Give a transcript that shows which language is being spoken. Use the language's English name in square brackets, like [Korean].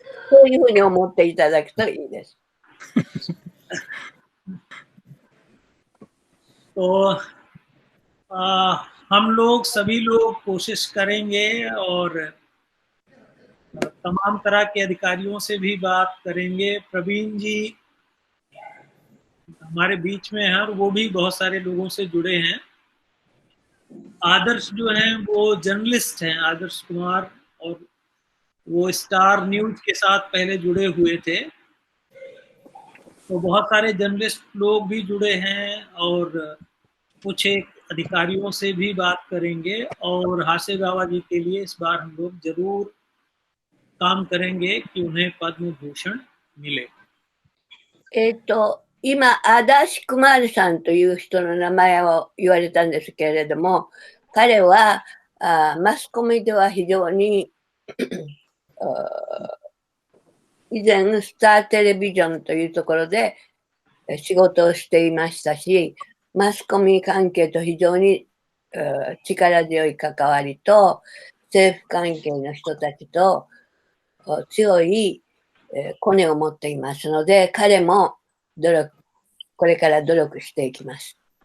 [Japanese] そういうふうに思っていただくといいです。 [Hindi] तो हम लोग सभी लोग कोशिश करेंगे और तमाम तरह के अधिकारियों से भी बात करेंगे। प्रवीण जी हमारे बीच में हैं और वो भी बहुत सारे लोगों से जुड़े हैं। आदर्श जो हैं वो जर्नलिस्ट हैं, आदर्श कुमार, और वो स्टार न्यूज के साथ पहले जुड़े हुए थे। तो बहुत सारे जर्नलिस्ट लोग भी जुड़े हैं और कुछ एक अधिकारियों से भी बात करेंगे। और हासेगावा जी के लिए इस बार हम लोग जरूर काम करेंगे कि उन्हें पद्म भूषण मिले। [Japanese] 今、アダシ・クマールさんという人の名前を言われたんですけれども、彼はマスコミでは非常に以前スターテレビジョンというところで仕事をしていましたし、マスコミ関係と非常に力強い関わりと政府関係の人たちと強いコネを持っていますので、彼もこれから努力していきます。